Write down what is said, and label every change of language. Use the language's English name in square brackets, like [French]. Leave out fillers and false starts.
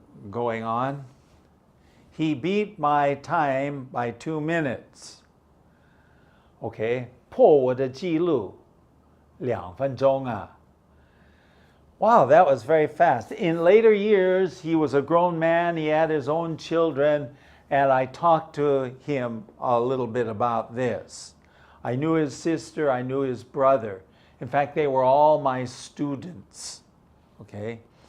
[English] Going on, he beat my time by 2 minutes. [Chinese] Okay, 破我的纪录2分钟啊. [English] Wow, that was very fast. In later years, he was a grown man, he had his own children, and I talked to him a little bit about this. I knew his sister, I knew his brother. In fact, they were all my students. Okay?